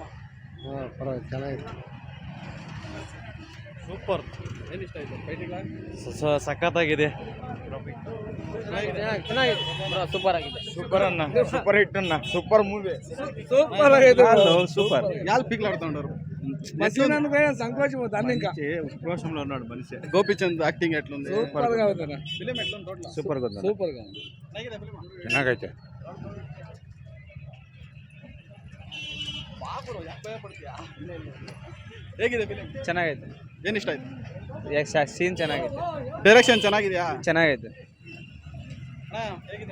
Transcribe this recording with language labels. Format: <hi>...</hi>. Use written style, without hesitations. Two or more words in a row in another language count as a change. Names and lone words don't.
<kn>ಪರವಾಗಿಲ್ಲ, ಚೆನ್ನಾಗಿದೆ. ಸೂಪರ್. ಏನು ಇಷ್ಟ ಆಯಿತು? ಫೈಟಿಂಗ್ ಸಖತ್ತಾಗಿದೆ. ಸೂಪರ್ ಆಗಿದೆ. ಸೂಪರ್ ಅನ್ನ,</kn> <en>super hit</en> <kn>ಅನ್ನ,</kn> <en>super movie.</en> <kn>ಸೂಪರ್ ಆಗಿದೆ. ಸೂಪರ್. ಯಾಲ್ ಪೀಕ್ಲಾಡ್ತೊಂಡರು?</kn> <te>ఉక్రోషంలో ఉన్నాడు మనిషి. గోపిచంద్ యాక్టింగ్ ఎట్లుంది? ఫిల్మ్ ఎట్లుంది? టోటల్</te> <kn>ಸೂಪರ್ ಗೊತ್ತ. ಹೇಗಿದೆ ಫಿಲ್ಮ್? ಚೆನ್ನಾಗೈತೆ. ಹೇಗಿದೆ ಫಿಲ್ಮ್? ಚೆನ್ನಾಗೈತೆ. ಏನು ಇಷ್ಟ ಆಯ್ತು? ಸೀನ್ ಚೆನ್ನಾಗೈತೆ. ಡೈರೆಕ್ಷನ್ ಚೆನ್ನಾಗಿದೆಯಾ? ಚೆನ್ನಾಗೈತೆ. ಹೇಗಿದೆ?</kn>